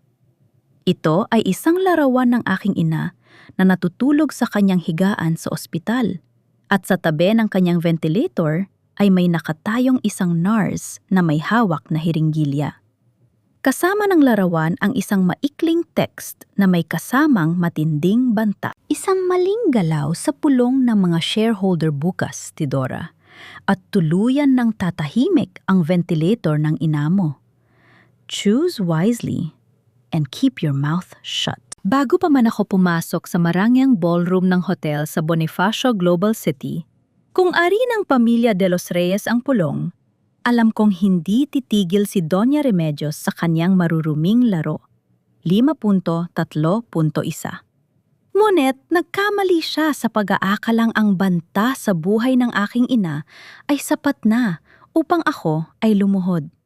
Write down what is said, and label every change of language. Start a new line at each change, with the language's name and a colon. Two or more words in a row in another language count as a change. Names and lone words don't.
Filipino: Ito ay isang larawan ng aking ina na natutulog sa kanyang higaan sa ospital at sa tabi ng kanyang ventilator ay may nakatayong isang nurse na may hawak na hiringgilya. Kasama ng larawan ang isang maikling text na may kasamang matinding banta. Isang maling galaw sa pulong ng mga shareholder bukas, Tidora, at tuluyan ng tatahimik ang ventilator ng ina mo.
English: Choose wisely and keep your mouth shut.
Filipino: Bago pa man ako pumasok sa marangyang ballroom ng hotel sa Bonifacio Global City, kung ari ng pamilya de los Reyes ang pulong, alam kong hindi titigil si Doña Remedios sa kanyang maruruming laro. 5.3.1. Ngunit nagkamali siya sa pag-aakalang ang banta sa buhay ng aking ina ay sapat na upang ako ay lumuhod.